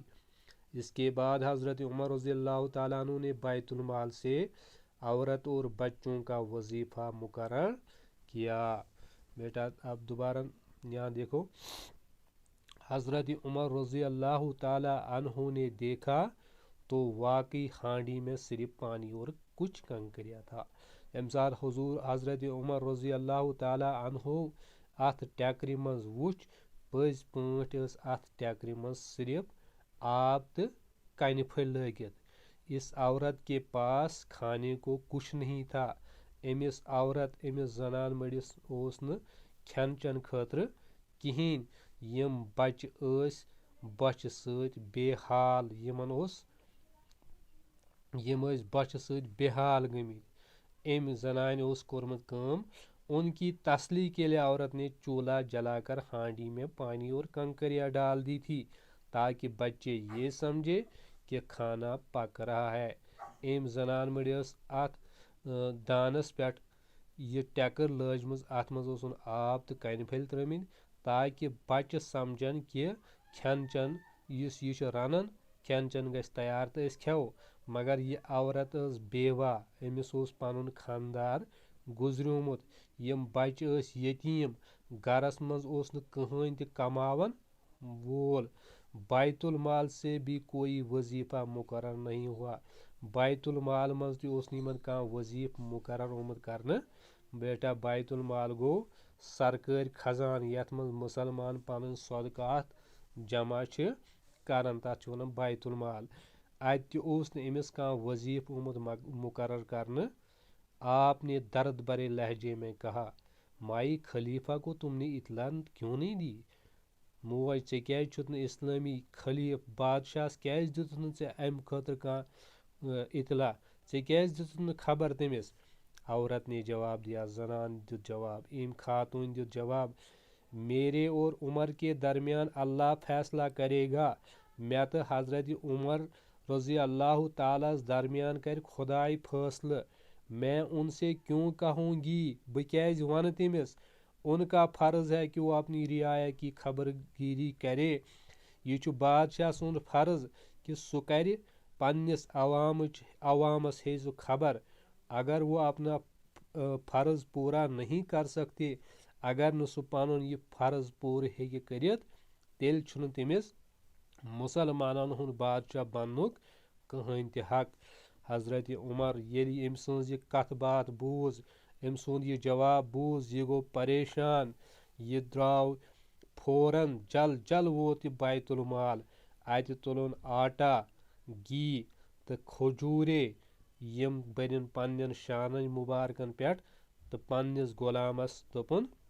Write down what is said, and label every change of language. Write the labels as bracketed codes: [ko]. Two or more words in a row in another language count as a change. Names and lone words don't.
[ur] اس کے بعد حضرت عمر رضی اللہ تعالیٰ عنہ نے بیت المال سے عورت اور بچوں کا وظیفہ مقرر کیا۔ بیٹا اب دوبارہ یہاں دیکھو، حضرت عمر رضی اللہ تعالیٰ عنہ نے دیکھا تو واقعی ہانڈی میں صرف پانی اور کچھ کنکریاں تھا۔ [ks] ییٚمہِ ساتہٕ حضرت عمر رضی اللہ تعالیٰ عنہ اتھ ٹیکرِ منٛز وُچھ، پٔزۍ پٲٹھۍ ٲس اتھ ٹیکرِ منٛز صرف آب تہٕ کنہِ پھٔلۍ لٲگِتھ۔ [ur] اس عورت کے پاس کھانے کو کچھ نہیں تھا۔ [ks] أمِس زنان مٔڑِس اوس نہٕ کھٮ۪ن چٮ۪ن خٲطرٕ کِہیٖنۍ۔ یِم بچہِ ٲسۍ بۄچھِ سۭتۍ بے حال، یِم ٲسۍ بۄچھِ سۭتۍ بے حال گٔمٕتۍ۔ أمۍ زنانہِ اوس کوٚرمُت کٲم، [ur] ان کی تسلی کے لیے عورت نے چولہا جلا کر ہانڈی میں پانی اور کنکریاں ڈال دی تھی تاکہ بچے یہ سمجھے کہ کھانا پک رہا ہے۔ [ks] أمۍ زنان مٔڑِ ٲس اتھ دانس پٮ۪ٹھ یہ ٹیکٕر لٲجمٕژ، اتھ منٛز اوسُن آب تہٕ کنہِ پھٔلۍ ترٲمٕتۍ تاکہ بچہِ سمجھن کہ کھٮ۪ن چٮ۪ن یُس یہِ چھُ رنان، کھٮ۪ن چٮ۪ن گژھِ تیار تہٕ أسۍ کھٮ۪وو۔ مگر یہِ عورت ٲس بیوہ، أمِس اوس پنُن خانٛدار گُزریومُت، یِم بچہِ ٲسۍ یتیٖم، گھرس منٛز اوس نہٕ کٕہۭنۍ تہِ کماون وول، [ur] بیت المال سے بھی کوئی وظیفہ مقرر نہیں ہوا۔ [ks] بیت المال منٛز تہِ اوس نہٕ یِمن کانٛہہ وظیفہٕ مقرر آمُت کرنہٕ۔ بیٹا بیت المال گوٚو سرکٲرۍ خزانہٕ، یتھ منٛز مُسلمان پنٕنۍ صدقات جمع چھِ کران، تتھ چھِ ونان بیت المال۔ اتہِ تہِ اوس نہٕ أمِس کانٛہہ وظیفہٕ آمُت مقرر کرنہٕ۔ [ur] آپ نے درد بھرے لہجے میں کہا، مائی، خلیفہ کو تم نے اطلاع کیوں نہیں دی؟ [ks] موج ژےٚ کیٛازِ چھُتھ نہٕ اِسلٲمی خلیٖف بادشاہس کیٛازِ دِتُتھ نہٕ ژےٚ اَمہِ خٲطرٕ کانٛہہ اطلاع ژےٚ کیٛازِ دِتُتھ نہٕ خبر تٔمِس [ur] عورت نے جواب دیا [ks] زنان دیُت جواب أمۍ خاتوٗن دیُت جواب [ur] میرے اور عمر کے درمیان اللہ فیصلہ کرے گا [ks] مےٚ تہٕ حضرت عمر رضی اللہ تعالیٰ ہس درمیان کرِ خۄداے فٲصلہٕ [ur] میں ان سے کیوں کہوں گی [ks] بہٕ کیٛازِ وَنہٕ تٔمِس [ur] ان کا فرض ہے کہ وہ اپنی رعایا کی خبر گیری کرے [ks] یہ چھُ بادشاہ سُنٛد فرض کہ سُہ کرِ پننِس عوامس ہے سُہ خبر اگر [ur] وہ اپنا فرض پورا نہیں کر سکتے [ks] اگر نہٕ سُہ پنُن یہِ فرض پوٗرٕ ہیٚکہِ کٔرِتھ تیٚلہِ چھُنہٕ تٔمِس مُسلمانن ہُنٛد بادشاہ بننُک کٕہٕنۍ تہِ حق حضرت عمر ییٚلہِ أمۍ سٕنٛز یہِ کتھ باتھ بوٗز أمۍ سُنٛد یہِ جواب بوٗز یہِ گوٚو پریشان یہِ درٛاو فوراً جل ووت یہِ بیت المال اتہِ تُلُن آٹا گھی تہٕ کھجوٗرے یِم بٔرِن پننٮ۪ن شانن مُبارکن پٮ۪ٹھ تہٕ پننِس غۄلامس دوٚپُن